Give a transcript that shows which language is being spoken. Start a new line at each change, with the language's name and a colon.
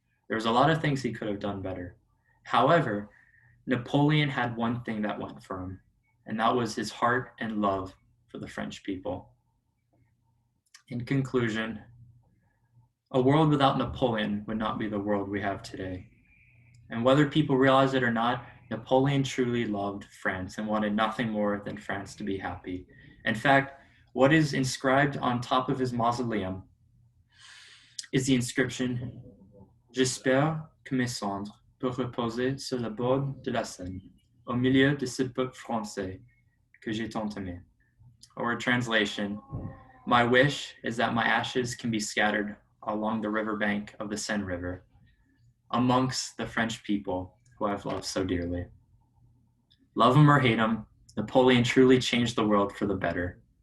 English: There was a lot of things he could have done better. However, Napoleon had one thing that went for him, and that was his heart and love for the French people. In conclusion, a world without Napoleon would not be the world we have today. And whether people realize it or not, Napoleon truly loved France and wanted nothing more than France to be happy. In fact, what is inscribed on top of his mausoleum is the inscription,
French: J'espère que mes cendres peuvent reposer sur le bord de la Seine, au milieu de ce peuple français que j'ai tant aimé.
English: Or a translation, my wish is that my ashes can be scattered along the riverbank of the Seine River, amongst the French people who I've loved so dearly. Love him or hate him, Napoleon truly changed the world for the better.